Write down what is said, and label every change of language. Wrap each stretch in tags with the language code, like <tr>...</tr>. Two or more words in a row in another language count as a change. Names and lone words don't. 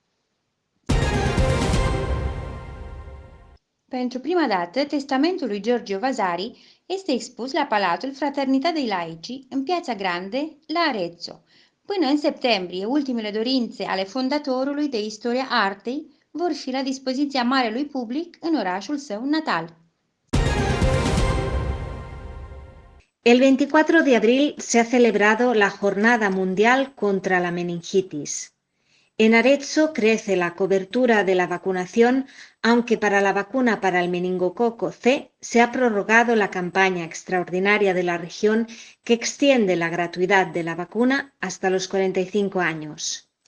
<ro>Pentru prima dată, testamentul lui Giorgio Vasari este expus la Palatul Fraternità dei Laici, în Piazza Grande, la Arezzo. Până în septembrie, ultimele dorințe ale fondatorului de istoria artei vor fi la dispoziția marelui public în orașul său natal.</ro> <es>El 24 de abril se ha celebrado la Jornada Mundial contra la Meningitis. En Arezzo crece la cobertura de la vacunación, aunque para la vacuna para el meningococo C se ha prorrogado la campaña extraordinaria de la región que extiende la gratuidad de la vacuna hasta los 45 años.</es>